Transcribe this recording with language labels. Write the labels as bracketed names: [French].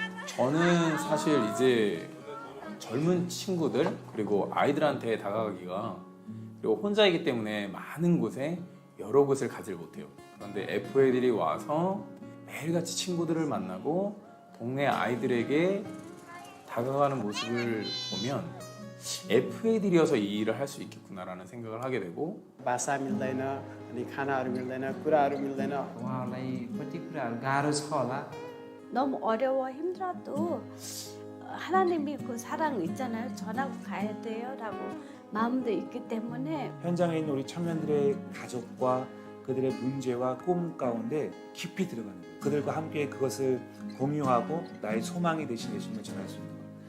[Korean] 저는 사실 이제 젊은 친구들 그리고 아이들한테 다가가기가 그리고 혼자이기 때문에 많은 곳에 여러 곳을 가지를 못해요. 그런데 FA들이 와서 매일같이 친구들을 만나고 동네 아이들에게 다가가는 모습을 보면 FA들이어서 이 일을 할 수 있겠구나라는 생각을 하게 되고 [Nepali] भाषा मिल्दैन अनि खानाहरू मिल्दैन कुराहरू मिल्दैन उहाँहरूलाई कति कुराहरू गाह्रो छ होला [Korean] 너무 어려워 힘들어도 하나님이 그 사랑 있잖아요 전하고 가야 돼요 라고 마음도 있기 때문에 현장에 있는 우리 청년들의 가족과 그들의 문제와 꿈 가운데 깊이 들어가는 거예요. 그들과 함께 그것을 공유하고 나의 소망이 되신 예수님을 전할 수 있는 거예요.